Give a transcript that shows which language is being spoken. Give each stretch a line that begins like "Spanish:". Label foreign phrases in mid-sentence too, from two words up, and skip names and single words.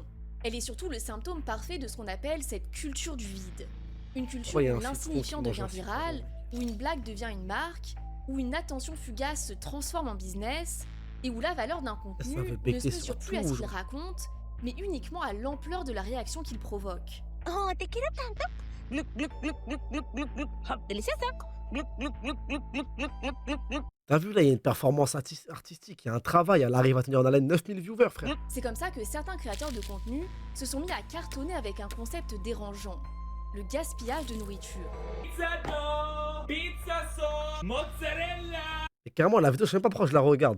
French: Elle est surtout le symptôme parfait de ce qu'on appelle cette culture du vide. Une culture Ouais, il y a où un citron l'insignifiant qui mange devient un citron. viral, où une blague devient une marque, où une attention fugace se transforme en business, et où la valeur d'un contenu veut ne becter se mesure sur plus à tout, ce qu'il genre. raconte, mais uniquement à l'ampleur de la réaction qu'il provoque.
Spanish: Oh, te quiero tanto. Gluck, gluck, gluck, gluck, gluck, gluck, gluck. Hop, deliciosa. Gluck, gluck, gluck, gluck, gluck, gluck, gluck, gluck, gluck.
French: T'as vu, là, il y a une performance artistique, il y a un travail, elle arrive à tenir en haleine 9000 viewers, frère. C'est comme ça que certains créateurs de contenu se sont mis à cartonner avec un concept dérangeant, le gaspillage de nourriture. Et carrément, la vidéo, je sais même pas pourquoi je la regarde.